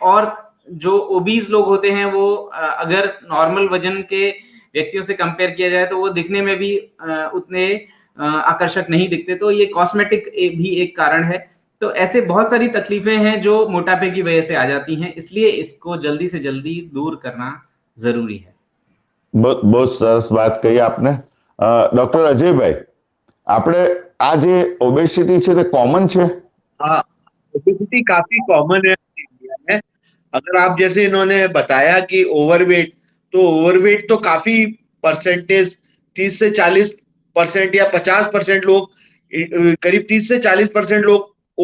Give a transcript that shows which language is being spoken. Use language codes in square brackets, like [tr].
[hi] और जो ओबीज लोग होते हैं वो अगर नॉर्मल वजन के व्यक्तियों से कंपेयर किया जाए तो वो दिखने में भी उतने आकर्षक नहीं दिखते। तो ये कॉस्मेटिक भी एक कारण है। तो ऐसे बहुत सारी तकलीफें हैं जो मोटापे की वजह से आ जाती हैं, इसलिए इसको जल्दी से जल्दी दूर करना जरूरी है। बहुत बहुत सरस बात कही आपने। [gu] डॉक्टर अजय भाई, આપણે આ જે ઓબેસિટી છે તે કોમન છે? [hi] हाँ, ओबेसिटी काफी कॉमन है इंडिया में। अगर आप जैसे इन्होंने बताया कि ओवरवेट, तो ओवरवेट तो काफी परसेंटेज 30 से 40% या 50% लोग, करीब 30 से 40% लोग